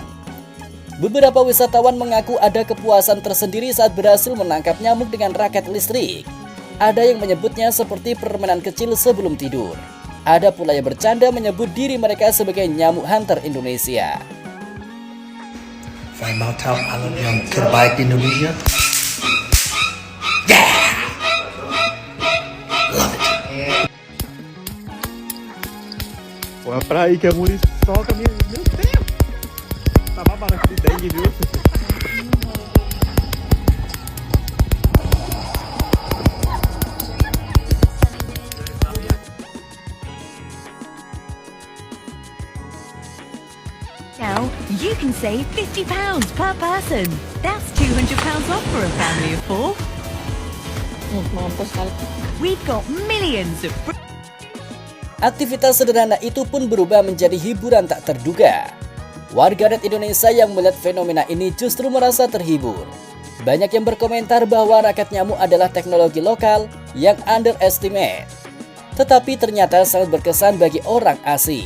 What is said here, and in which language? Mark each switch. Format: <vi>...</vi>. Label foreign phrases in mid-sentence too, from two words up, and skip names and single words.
<id>Beberapa wisatawan mengaku ada kepuasan tersendiri saat berhasil menangkap nyamuk dengan raket listrik. Ada yang menyebutnya seperti permainan kecil sebelum tidur. Ada pula yang bercanda menyebut diri mereka sebagai nyamuk hunter Indonesia. Saya mau tahu alat yang terbaik di Indonesia.</id> <pt>Uma praia que a muriçoca, meu Deus! Tá babando de dengue, viu?</pt> <en>Now, you can save £50 per person. That's £200 off for a family of 4. We've got millions of...</en> <id>Aktivitas sederhana itu pun berubah menjadi hiburan tak terduga. Warganet Indonesia yang melihat fenomena ini justru merasa terhibur. Banyak yang berkomentar bahwa raket nyamuk adalah teknologi lokal yang underestimate. Tetapi ternyata sangat berkesan bagi orang asing.</id>